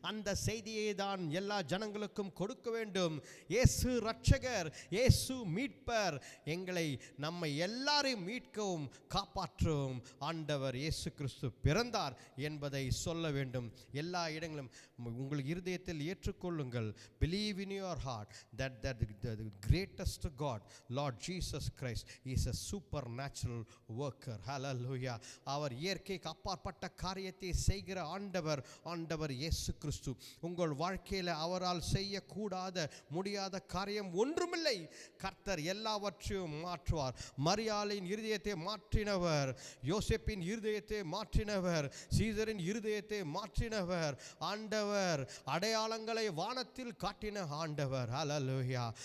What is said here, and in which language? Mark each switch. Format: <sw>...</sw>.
<ta>அந்த செய்தியை தான் எல்லா ஜனங்களுக்கும் கொடுக்க வேண்டும். இயேசு ரட்சகர், இயேசு மீட்பர், எங்களை நம்மை எல்லாரையும் மீட்கவும் காப்பாற்றவும் ஆண்டவர் இயேசு கிறிஸ்து பிறந்தார் என்பதை சொல்ல வேண்டும். எல்லா இடங்களும் உங்கள் இருதயத்தில் ஏற்றுக்கொள்ளுங்கள்.</ta> <en>believe in your heart that the greatest God, Lord Jesus Christ, is a supernatural worker. Hallelujah.</en> <ta>அவர் இயற்கைக்கு அப்பாற்பட்ட காரியத்தை செய்கிற ஆண்டவர் இயேசு கிறிஸ்து. உங்கள் வாழ்க்கையில் அவரால் செய்யக்கூடாத முடியாத காரியம் ஒன்றுமில்லை. கர்த்தர் எல்லாவற்றையும் மாற்றுவார். மரியாளின் இருதயத்தை மாற்றினவர், யோசேப்பின் இருதயத்தை மாற்றினவர், சீசரின் இருதயத்தை மாற்றினவர் ஆண்டவர், அடையாளங்களை வானத்தில் காட்டின ஆண்டவர். ஹல்லேலூயா.</ta>